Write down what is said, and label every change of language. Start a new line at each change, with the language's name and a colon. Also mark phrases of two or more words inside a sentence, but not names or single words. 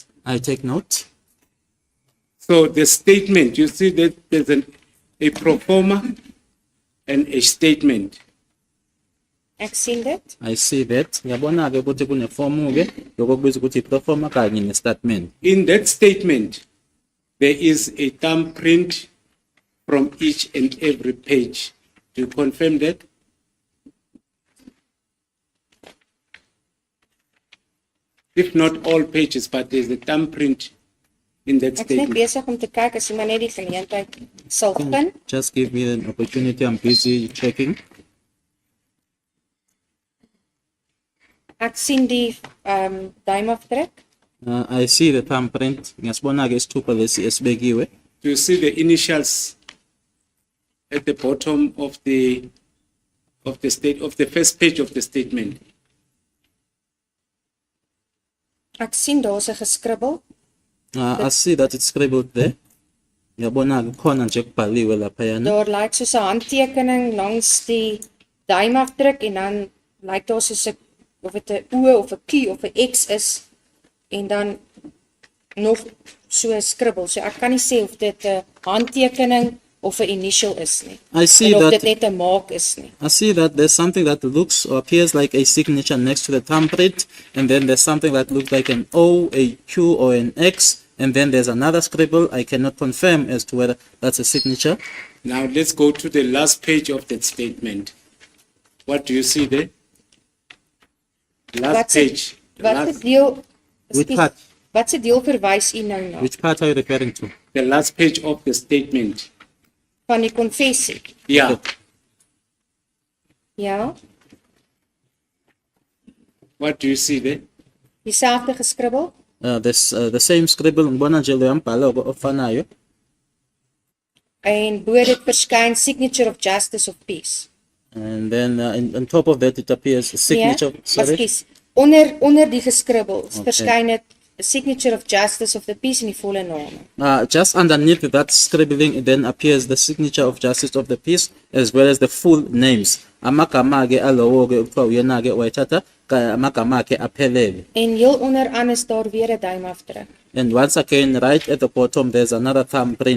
English: I take note. So the statement, you see that there's a pro forma and a statement.
Afrikaans: Ek sien dit.
English: I see that.
Zulu: Yabona ke ukuthi kune form ke yokubiza ukuthi pro forma kanye ne statement.
English: In that statement, there is a thumbprint from each and every page. Do you confirm that? If not all pages, but there's a thumbprint in that statement.
Afrikaans: Ek is besig om te kyk as jy maar net die geleentheid sal gun.
English: Just give me an opportunity. I'm busy checking.
Afrikaans: Ek sien die duimafdruk.
English: I see the thumbprint.
Zulu: Ngasibona ke isithupha lesi esibekiwe.
English: Do you see the initials at the bottom of the first page of the statement?
Afrikaans: Ek sien daar's 'n geskribbel.
English: I see that it's scribbled there.
Zulu: Yabona kukhona nje kubhaliwe lapha yana.
Afrikaans: Daar lyk soos 'n handtekening langs die duimafdruk en dan lyk daar soos 'n of dit 'n O of 'n Q of 'n X is en dan nog so 'n skribbel. So ek kan nie sê of dit 'n handtekening of 'n initial is nie.
English: I see
Afrikaans: of
English: that
Afrikaans: dit net 'n maak is nie.
English: I see that there's something that looks or appears like a signature next to the thumbprint, and then there's something that looks like an O, a Q, or an X, and then there's another scribble. I cannot confirm as to whether that's a signature. Now let's go to the last page of that statement. What do you see there? Last page.
Afrikaans: Wat is deel?
English: Which part?
Afrikaans: Wat se deel verwys u nou na?
English: Which part are you referring to? The last page of the statement.
Afrikaans: Van die konfessie.
English: Yeah.
Afrikaans: Ja,
English: What do you see there?
Afrikaans: dieselfde geskribbel.
English: The same scribble
Zulu: ngibona nje lo mbhalo ofanayo.
Afrikaans: En bo dit verskyn
English: signature of justice of peace. And then on top of that it appears a signature.
Afrikaans: Ekskuus. Onder die geskribbels
English: Okay.
Afrikaans: verskyn dit
English: a signature of justice of the peace
Afrikaans: in die volle name.
English: Just underneath that scribbling then appears the signature of justice of the peace as well as the full names.
Zulu: Amagama ke alowo ke ukuthiwa uyena ke wayithatha amagama akhe aphelele.
Afrikaans: En heel onderaan is daar weer 'n duimafdruk.
English: And once again right at the bottom there's another thumbprint.